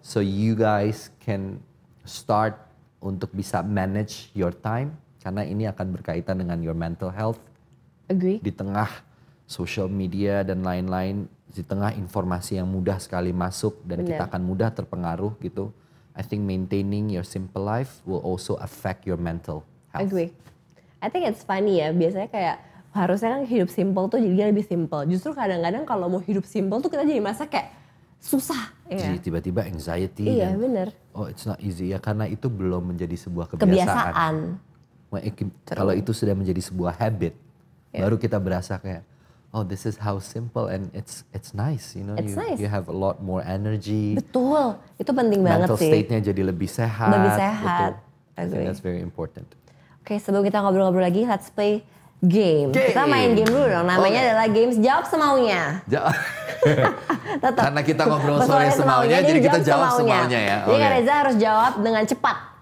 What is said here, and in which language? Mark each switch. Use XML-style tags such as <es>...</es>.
<en>So you guys can start</en> <id>untuk bisa</id> <en>manage your time</en> <id>karena ini akan berkaitan dengan</id> <en>your mental health. Agree.</en> <id>Di tengah social media dan lain-lain, di tengah informasi yang mudah sekali masuk dan kita akan mudah terpengaruh gitu.</id> <en>I think maintaining your simple life will also affect your mental health. Agree. I think it's funny</en> <id>ya, biasanya kayak harusnya kan hidup simple tuh jadi lebih simple. Justru kadang-kadang kalau mau hidup simple tuh kita jadi masa kayak susah. Jadi tiba-tiba anxiety. Iya benar.</id> <en>Oh it's not easy</en> <id>ya karena itu belum menjadi sebuah kebiasaan. Kalau itu sudah menjadi sebuah habit, baru kita berasa kayak,</id> <en>oh this is how simple and it's nice, you know. You have a lot more energy.</en> <id>Betul, itu penting banget sih. Mental state-nya jadi lebih sehat. Lebih sehat.</id> <en>I think that's very important.</en> <id>Oke, sebelum kita ngobrol-ngobrol lagi,</id> <en>let's play game.</en> <id>Kita main game dulu dong. Namanya adalah games jawab semaunya. Karena kita ngobrol sore semaunya, jadi kita jawab semaunya ya. Jadi Kak Reza harus jawab dengan cepat.</id>